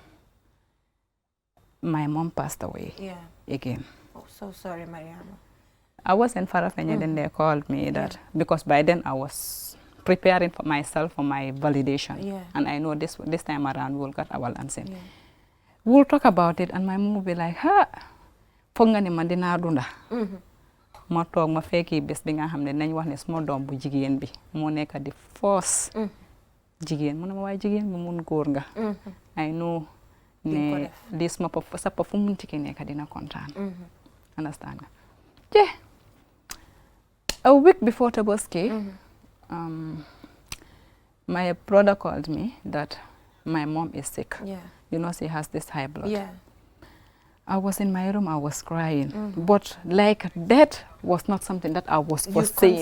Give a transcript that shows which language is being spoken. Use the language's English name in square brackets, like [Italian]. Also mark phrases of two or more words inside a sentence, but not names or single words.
[English] My mom passed away again. Oh, so sorry, Mariama. I was in Farafenni, then they called me that because by then I was preparing for myself for my validation. And I know this time around we'll get our license. We'll talk about it and my mom will be like, ha, [Wolof] foog nga ni man dinaa dunda. Ma toog ma fekki bés bi nga xam ne nañ wax ne suma doom bu jigéen bi moo nekk di force jigéen mu ne ma waaye jigéen bu mun góor nga. [English] I know [Wolof] ne lii suma sa papa fu mun tiki nekk dina kontaan. Understand nga? [English] Yeah. A week before Tabaski, my brother called me that my mom is sick. You know, she has this high blood. I was in my room, I was crying. But like that was not something that I was foreseeing.